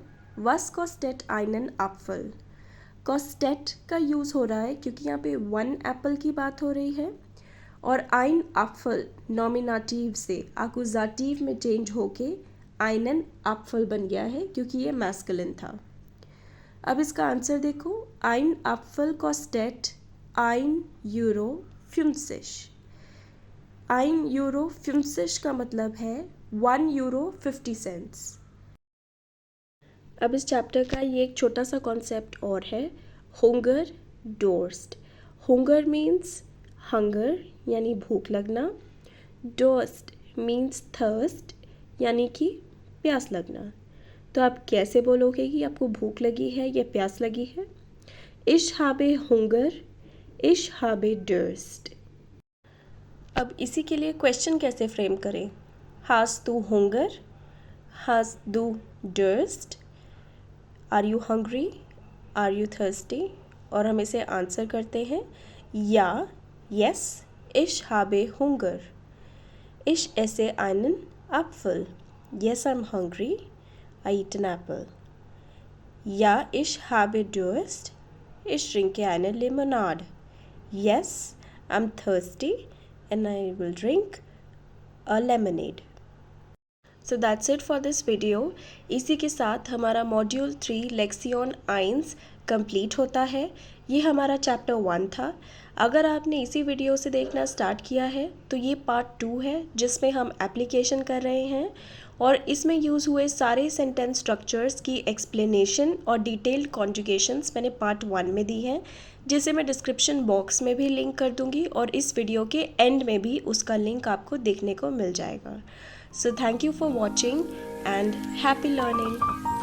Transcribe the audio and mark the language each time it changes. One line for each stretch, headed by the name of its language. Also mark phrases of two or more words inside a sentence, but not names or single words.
German: Was kostet einen Apfel?
Hindi: कॉस्टेट का यूज़ हो रहा है क्योंकि यहाँ पे
English: one apple
Hindi: की बात हो रही है, और
German: ein Apfel
Hindi: नॉमिनेटिव से एक्यूजेटिव में चेंज होके
German: einen Apfel
Hindi: बन गया है क्योंकि ये मैस्कुलिन था। अब इसका आंसर देखो,
German: ein Apfel kostet 1 € 50।
Hindi: 1 € 50 का मतलब है 1 € 50। अब इस चैप्टर का ये एक छोटा सा कॉन्सेप्ट और है,
German: Hunger Durst.
Hindi: हुंगर
English: means hunger
Hindi: यानी भूख लगना, डोर्स्ट
English: means thirst
Hindi: यानी कि प्यास लगना। तो आप कैसे बोलोगे कि आपको भूख लगी है या प्यास लगी है?
German: Ich habe Hunger, ich habe Durst।
Hindi: अब इसी के लिए क्वेश्चन कैसे फ्रेम करें?
German: Hast du Hunger? Hast du Durst?
English: Are you hungry? Are you thirsty?
Hindi: और हम इसे आंसर करते हैं या yes,
German: ich habe Hunger। Ich esse einen Apfel।
English: Yes, I'm hungry, I eat an apple।
German: Ja, ich habe Durst, ich trinke eine Limonade।
English: Yes, I'm thirsty and I will drink a lemonade। So that's it for this video।
Hindi: इसी के साथ हमारा मॉड्यूल 3
German: Lektion eins
Hindi: कंप्लीट होता है। ये हमारा चैप्टर 1 था। अगर आपने इसी वीडियो से देखना स्टार्ट किया है तो ये पार्ट 2 है जिसमें हम एप्लीकेशन कर रहे हैं, और इसमें यूज़ हुए सारे
English: sentence structures
Hindi: की एक्सप्लेनेशन और
English: detailed conjugations
Hindi: मैंने पार्ट 1 में दी हैं, जिसे मैं
English: description box
Hindi: में भी लिंक कर दूंगी, और इस वीडियो के एंड में भी उसका लिंक आपको देखने को मिल जाएगा।
English: So thank you for watching and happy learning।